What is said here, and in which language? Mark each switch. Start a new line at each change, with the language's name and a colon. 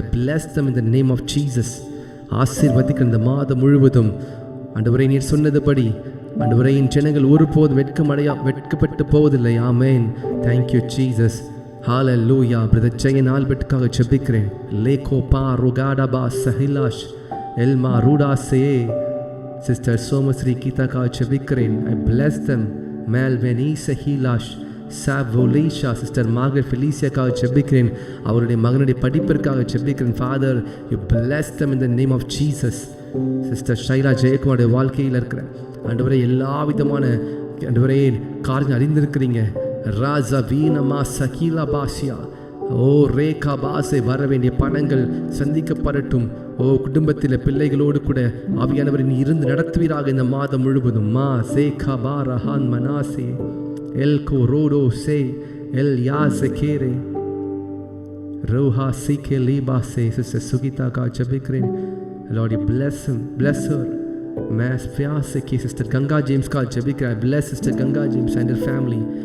English: I bless them in the name of Jesus.
Tamil: ஆசீர்வதிக்கிற இந்த மாதம் முழுவதும் ஆண்டவரே நீர் சொன்னதுபடி ஆண்டவரே என் ஜனங்கள் ஒருபோதும் வெட்கப்பட்டு போவதில்லை. ஆமென்.
English: Thank you Jesus. Hallelujah.
Tamil: Brother Jayan ஆல்பர்ட்காக ஜெபிக்கிறேன். லேகோ பா ருகாடா பா சஹிலாஷ் எல்மா ரூடாசே. சிஸ்டர் சோமஸ்ரீ கீதாக்காக ஜெபிக்கிறேன்.
English: I bless them. மேல்வெனி சஹிலாஷ் சாவோலேஷா.
Tamil: Sister Margaret ஃபெலிசியாக்காக ஜெபிக்கிறேன். அவருடைய மகனுடைய படிப்பிற்காக ஜெபிக்கிறேன்.
English: Father you bless them in the name of Jesus.
Tamil: Sister Shaila ஜெயக்குமாருடைய வாழ்க்கையில் இருக்கிற ஆண்டவரே எல்லா விதமான ஆண்டவரே காரியங்கள் அறிந்திருக்கிறீங்க. ராஜா வீனமா சகீலா பாசியா. ஓ ரேகா பாசை வர வேண்டிய பணங்கள் சந்திக்கப்படட்டும். ஓ குடும்பத்தில் பிள்ளைகளோடு கூட ஆவியானவரை நீ இருந்து நடத்துவீராக இந்த மாதம் முழுவதும். மா சேகா பா Rahan Manasseh El Korodo se El Yazekere Roha Sike Liba se.
English: Sister Sugita
Tamil: ka jabikrin.
English: Lord you bless him, bless her. Mass Fiaseki. Sister Ganga James
Tamil: ka jabikra.
English: I bless Sister Ganga James and her family.